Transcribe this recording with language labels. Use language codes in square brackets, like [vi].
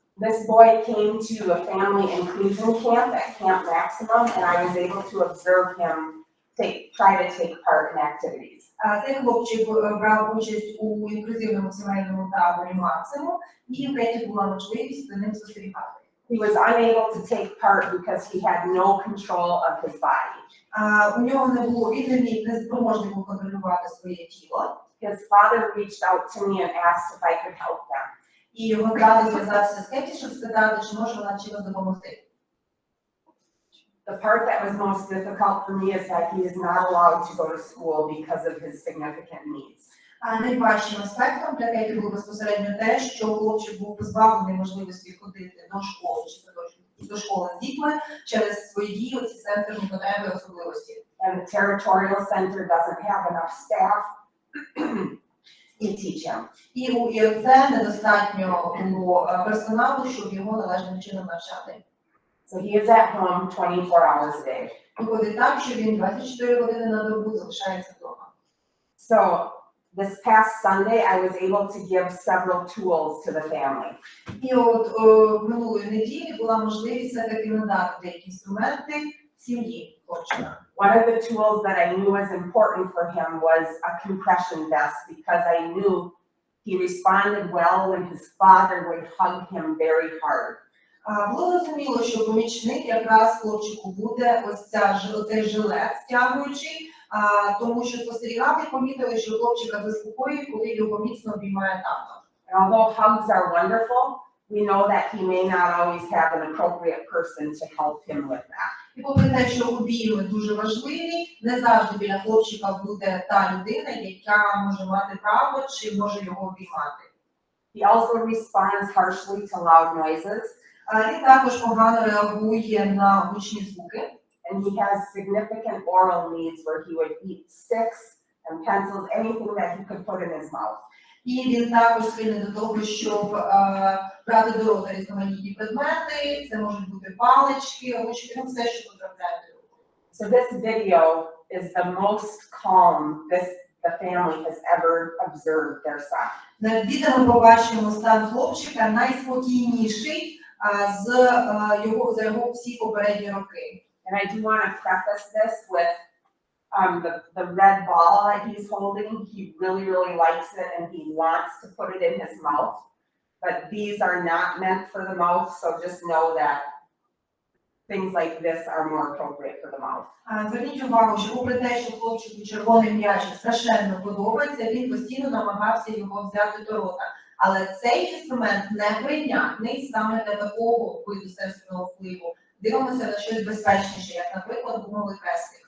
[en] This boy came to a family inclusion camp at Camp Maximum, and I was able to observe him try to take part in activities. [uk] Цей хлопчик брав участь у інклюзивному сімейному таборі «Максимум», і в Петі була можливість за ним спостерігати. [en] He was unable to take part because he had no control of his body. [uk] У нього не було, він не спроможний був контролювати своє тіло. [en] His father reached out to me and asked if I could help them. [uk] І його тато зв'язався з Кеті, щоб спитати, чи може вона чимось допомогти. [en] The part that was most difficult for me is that he is not allowed to go to school because of his significant needs. [uk] Найважчим аспектом для Кеті було безпосередньо те, що хлопчик був позбавлений можливості ходити до школи чи до школи з дітьми через свої оці сенсорні потреби і особливості. [en] And the territorial center doesn't have enough staff to teach him. [uk] І у ІРЦ недостатньо було персоналу, щоб його належним чином навчати. [en] So he is at home 24 hours a day. [uk] Виходить так, що він 24 години на добу залишається вдома. [en] So this past Sunday, I was able to give several tools to the family. [uk] І от минулої неділі була можливість все-таки надати деякі інструменти сім'ї хлопчика. [en] One of the tools that I knew was important for him was a compression vest because I knew he responded well when his father would hug him very hard. [uk] Було зрозуміло, що помічник якраз хлопчику буде ось цей жилет стягуючий, тому що спостерігати помітили, що хлопчика заспокоює, коли його міцно обіймає тато. [en] And although hugs are wonderful, we know that he may not always have an appropriate person to help him with that. [uk] І попри те, що обійми дуже важливі, не завжди біля хлопчика буде та людина, яка може мати право чи може його обіймати. [en] He also responds harshly to loud noises, [uk] Він також погано реагує на гучні звуки. [en] and he has significant oral needs where he would eat sticks and pencils, anything that he could put in his mouth. [uk] І він також схильний до того, щоб брати до рота різноманітні предмети, це можуть бути палички, ручки, ну все, що потрапляє до рота. [en] So this video is the most calm the family has ever observed their son. [uk] На відео ми побачимо стан хлопчика найспокійніший за його всі попередні роки. [en] And I do want to preface this with the red ball that he's holding. He really, really likes it and he wants to put it in his mouth. But these are not meant for the mouth, so just know that things like this are more appropriate for the mouth. [uk] Зверніть увагу, що попри те, що хлопчику червоний м'ячик страшенно подобається, він постійно намагався його взяти до рота. Але цей інструмент не прийнятний саме для такого виду сенсорного впливу. Дивимося на щось безпечніше, як, наприклад, гумовий крестик.